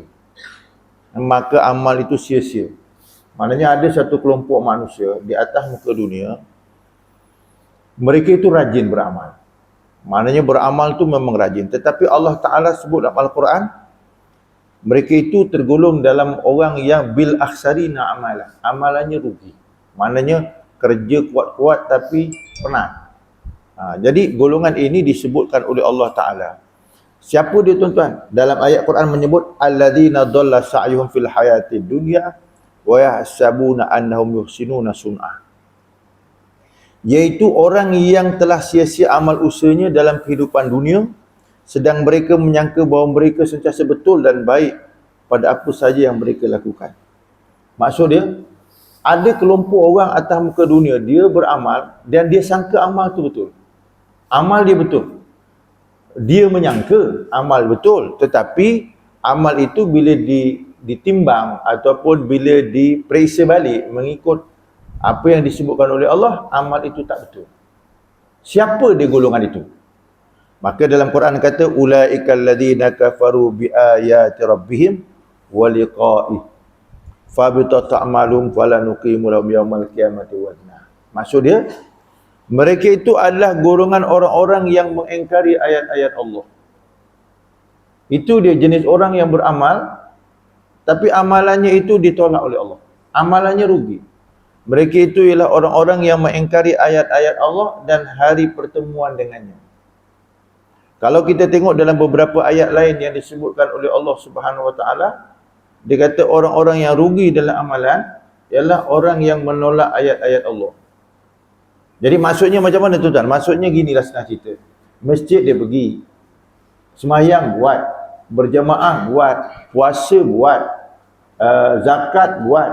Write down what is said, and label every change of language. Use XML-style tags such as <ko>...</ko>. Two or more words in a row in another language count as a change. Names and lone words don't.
<ms>Maka amal itu sia-sia. Maknanya ada satu kelompok manusia di atas muka dunia, mereka itu rajin beramal. Maknanya beramal itu memang rajin. Tetapi Allah Ta'ala sebut dalam Al-Quran, mereka itu tergolong dalam orang yang</ms> <ar>بالأخسرين أعمالا.</ar> <ms>Amalannya rugi. Maknanya kerja kuat-kuat tapi penat. Jadi golongan ini disebutkan oleh Allah Ta'ala. Siapa dia tuan-tuan? Dalam ayat Quran menyebut</ms> <ar>الذين ضل سعيهم في الحياة الدنيا ويحسبون أنهم يحسنون صنعا.</ar> <ms>Iaitu orang yang telah sia-sia amal usahanya dalam kehidupan dunia, sedang mereka menyangka bahawa mereka sentiasa betul dan baik pada apa saja yang mereka lakukan. Maksud dia, ada kelompok orang atas muka dunia, dia beramal dan dia sangka amal tu betul. Amal dia betul. Dia menyangka amal betul, tetapi amal itu bila ditimbang ataupun bila diperiksa balik mengikut apa yang disebutkan oleh Allah, amal itu tak betul. Siapa dia golongan itu? Maka dalam Quran kata</ms> <ar>أولئك الذين كفروا بآيات ربهم ولقائه فحبطت أعمالهم فلا نقيم لهم يوم القيامة وزنا.</ar> <ms>Maksud dia, mereka itu adalah golongan orang-orang yang mengingkari ayat-ayat Allah. Itu dia jenis orang yang beramal, tapi amalannya itu ditolak oleh Allah. Amalannya rugi. Mereka itu ialah orang-orang yang mengingkari ayat-ayat Allah dan hari pertemuan dengannya. Kalau kita tengok dalam beberapa ayat lain yang disebutkan oleh Allah</ms> <ar>سبحانه وتعالى,</ar> <ms>dia kata orang-orang yang rugi dalam amalan ialah orang yang menolak ayat-ayat Allah. Jadi maksudnya macam mana tuan-tuan? Maksudnya ginilah senang cerita. Masjid dia pergi, semayang buat, berjamaah buat, puasa buat, zakat buat.</ms>